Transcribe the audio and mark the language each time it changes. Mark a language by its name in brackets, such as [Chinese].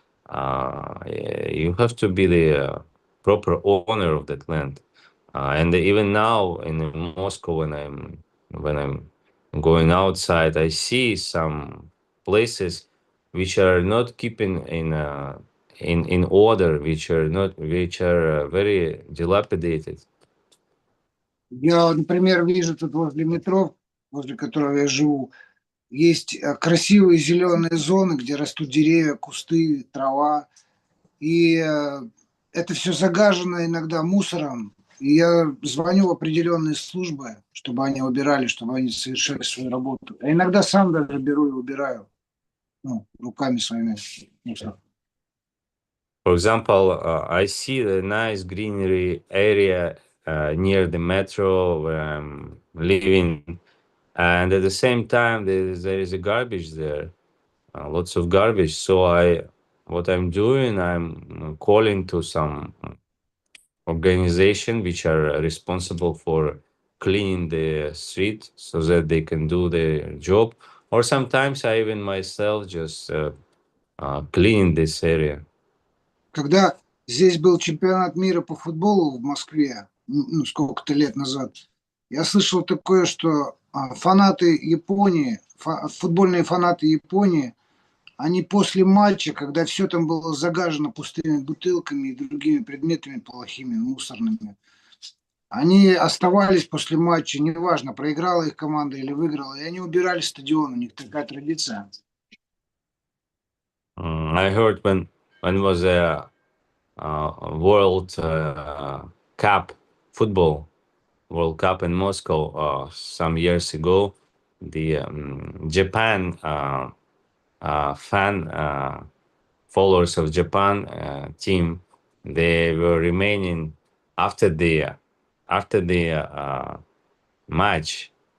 [English] You have to be the proper owner of that land. And even now in Moscow, when I'm going outside, I see some places which are not keeping in order, which are very dilapidated. [Russian] Я, например, вижу тут возле метро, возле которого я живу, есть красивые зеленые зоны, где растут деревья, кусты, трава. И это все загажено иногда мусором. И я звоню в определенные службы, чтобы они убирали, чтобы они совершали свою работу. А иногда сам даже беру и убираю, руками своими мусор. [English] For example, I see a nice greenery area near the metro where I'm living, and at the same time there is a garbage there, lots of garbage. So what I'm doing, I'm calling to some organization which are responsible for cleaning the street so that they can do their job. Or sometimes I even myself just clean this area. [Russian] Когда здесь был чемпионат мира по футболу в Москве, сколько-то лет назад, я слышал такое, что фанаты Японии, футбольные фанаты Японии, они после матча, когда все там было загажено пустыми бутылками и другими предметами плохими, мусорными, они оставались после матча, неважно, проиграла их команда или выиграла, и они убирали стадион, у них такая традиция. [English] I heard when was a World Cup football World Cup in Moscow some years ago, the Japan followers of Japan team, they were remaining after the match.